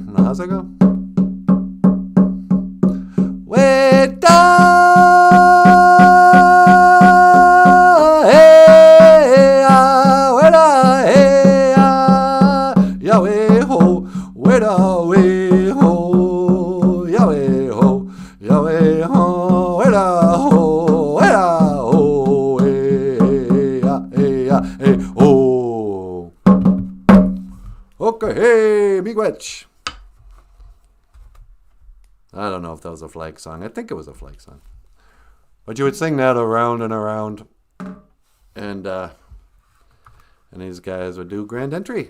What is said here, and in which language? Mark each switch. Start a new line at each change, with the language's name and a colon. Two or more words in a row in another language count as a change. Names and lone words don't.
English: How's that go? Weta, hey, weta, hey, Yahweh ho, weta, we ho, Yahweh ho, Yahweh ho, weta ho, hey, ho. Okay, hey, miigwech. I don't know if that was a flag song. I think it was a flag song. But you would sing that around and around. And these guys would do grand entry.